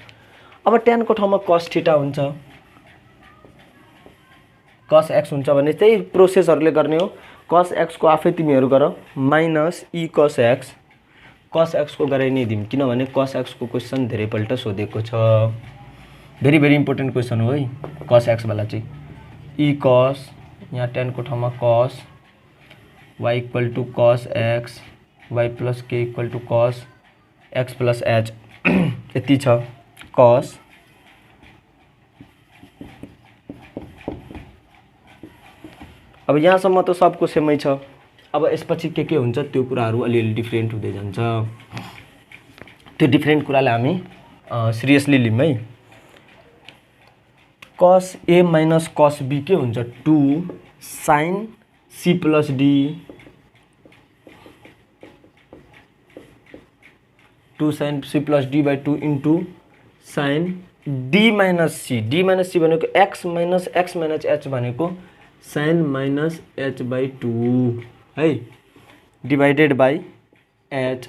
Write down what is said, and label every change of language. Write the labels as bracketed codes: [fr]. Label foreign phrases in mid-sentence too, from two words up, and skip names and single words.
[ne] अब टेन को ठाउँमा [en] cos theta [ne] हुन्छ, [en] cos x [ne] हुन्छ भने त्यही प्रोसेसहरूले गर्ने हो। [en] cos x [ne] को आफै तिमीहरू गर [en] minus e cos x [ne] को गराइ नै दिउँ, किनभने [en] cos x [ne] को क्वेसन धेरैपल्ट सोधेको छ। [en] very important question [ne] हो है [en] cos x [ne] वाला चाहिँ। [en] e cos [ne] यहाँ 10 को ठाउँमा [en] cos y equal to cos x y plus k equal to cos x plus h [ne] यति छ। कस अब यहाँसम्म त सबको सेमै छ। अब यसपछि के हुन्छ त्यो कुराहरू अलिअलि डिफ्रेन्ट हुँदै जान्छ। त्यो डिफ्रेन्ट कुरालाई हामी सिरियसली लिउँ है। [en] cos a minus cos b [ne] के हुन्छ [en] 2 sin c plus d 2 sin c plus d by 2 into sin d minus c भनेको x minus h भनेको sin minus h by 2 है divided by h।